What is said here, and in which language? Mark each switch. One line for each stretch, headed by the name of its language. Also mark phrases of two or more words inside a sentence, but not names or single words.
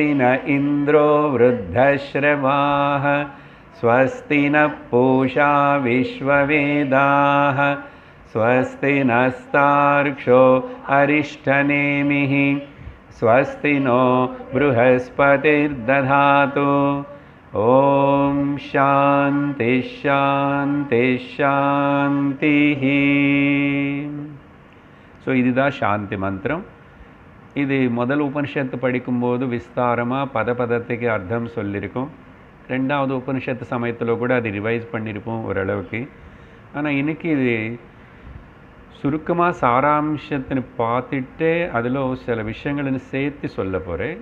Sanskrit: न इन्द्रो वृद्धश्रवाः स्वस्ति नः पूषा विश्ववेदाः स्वस्ति नस्तार्क्ष्यो अरिष्ठनेमिः स्वस्ति नो बृहस्पतिर्दधातु ओम शांति शांति शांति.
Tamil: ஸோ இதுதான் சாந்தி மந்திரம். இது முதல் உபனிஷத்து படிக்கும்போது விஸ்தாரமாக பதத்துக்கு அர்த்தம் சொல்லியிருக்கோம். 2வது உபனிஷத்து சமயத்தில் கூட அது ரிவைஸ் பண்ணியிருப்போம் ஓரளவுக்கு. ஆனால் இன்றைக்கி இது சுருக்கமாக சாராம்சத்தின்னு பார்த்துட்டு அதில் சில விஷயங்களை சேர்த்து சொல்ல போகிறேன்.